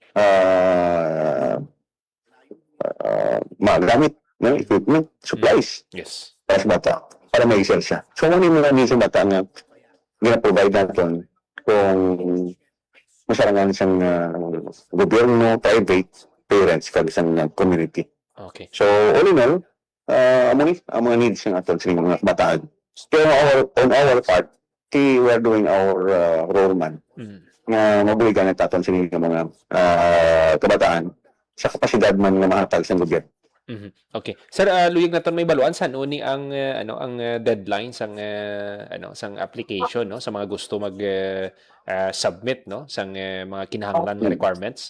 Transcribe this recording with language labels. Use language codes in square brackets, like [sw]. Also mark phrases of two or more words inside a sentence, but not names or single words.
[hil] mga gamit, [en] equipment, supplies Yes. [hil] para sa bata, para may excel siya. So, ano yung mga sa bata na gina-provide natin kung masarangan siyang gobyerno, private, parents, kag isang community. [en] Okay. So, all in all, [hil] ang mga needs ng aton sa mga kabataan. [en] Pero on our part, we are doing our role man Mhm. [hil] na mabuligan at aton sa mga kabataan sa kapasidad man nga mahatag sa gobyerno. Mhm. Okay. Sir, luyag naton may baluan sa uni ang deadline sang sang application no sa mga gusto mag submit no sang mga kinahanglan nga requirements.